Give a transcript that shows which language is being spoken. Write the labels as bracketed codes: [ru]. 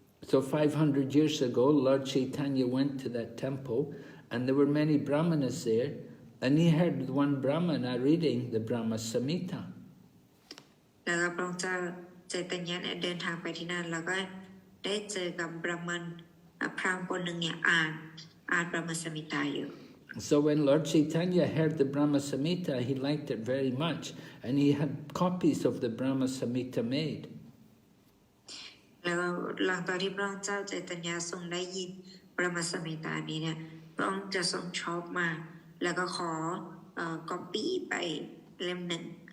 [en] So 500 years ago, Lord Chaitanya went to that temple, and there were many brahmanas there, and he heard one brahmana reading the Brahma Samhita. [th] แล้วก็พระองค์เจ้าใจตัญญาเนี่ยเดินทางไปที่นั่นแล้วก็ได้เจอกับบราหมณ์พราหมณ์คนหนึ่งเนี่ยอ่านบรมสมิตาอยู่ [en] So when Lord Chaitanya heard the Brahma Samhita, he liked it very much, and he had copies of the Brahma Samhita made. [th] แล้วหลังจากที่พระองค์เจ้าใจตัญญาทรงได้ยินบรมสมิตานี้เนี่ยพระองค์จะทรงชอบมากแล้วก็ขอก๊อปปี้ไปเล่มหนึ่ง